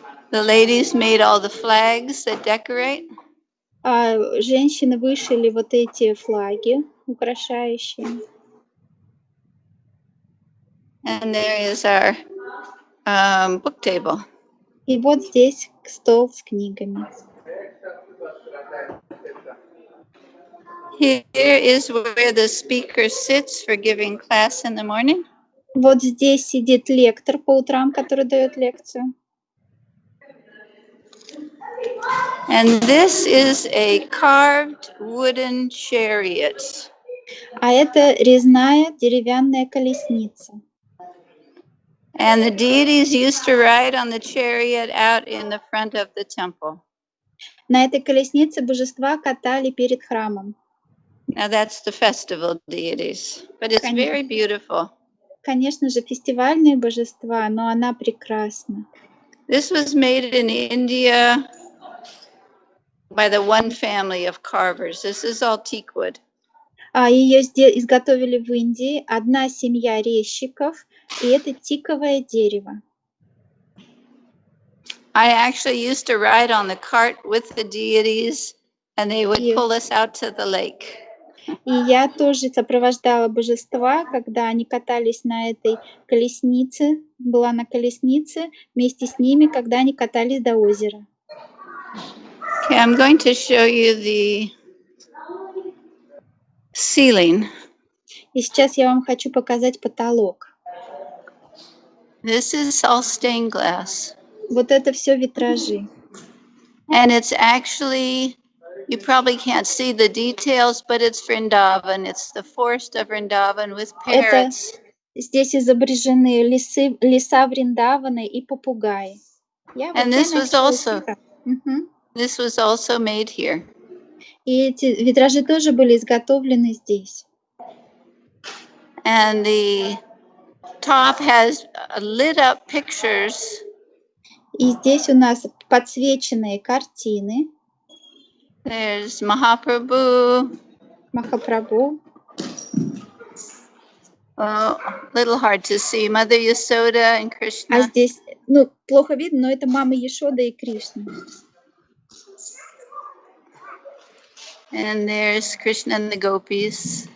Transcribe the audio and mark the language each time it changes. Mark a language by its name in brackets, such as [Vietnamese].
[English] The ladies made all the flags that decorate. [Russian] Женщины вышили вот эти флаги, украшающие. [English] And there is our book table. [Russian] И вот здесь стол с книгами. [English] Here is where the speaker sits for giving class in the morning. [Russian] Вот здесь сидит лектор по утрам, который дает лекцию. [English] And this is a carved wooden chariot. [Russian] А это резная деревянная колесница. [English] And the deities used to ride on the chariot out in the front of the temple. [Russian] На этой колеснице божества катали перед храмом. [English] Now that's the festival deities, but it's very beautiful. [Russian] Конечно же, фестивальные божества, но она прекрасна. [English] This was made in India by the one family of carvers. This is all teak wood. [Russian] Ее изготовили в Индии одна семья резчиков, и это тиковое дерево. [English] I actually used to ride on the cart with the deities, and they would pull us out to the lake. [Russian] И я тоже сопровождала божества, когда они катались на этой колеснице, была на колеснице вместе с ними, когда они катались до озера. [English] Okay, I'm going to show you the ceiling. [Russian] И сейчас я вам хочу показать потолок. [English] This is all stained glass. [Russian] Вот это все витражи. [English] And it's actually, you probably can't see the details, but it's Vrindavan. It's the forest of Vrindavan with parrots. [Russian] Здесь изображены леса Вриндавана и попугаи. [English] And this was also made here. [Russian] И эти витражи тоже были изготовлены здесь. [English] And the top has lit up pictures. [Russian] И здесь у нас подсвеченные картины. [English] There's Mahaprabhu. Oh, a little hard to see. Mother Yasoda and Krishna. [Russian] А здесь, плохо видно, но это мама Яшода и Кришна. [English] And there's Krishna and the gopis.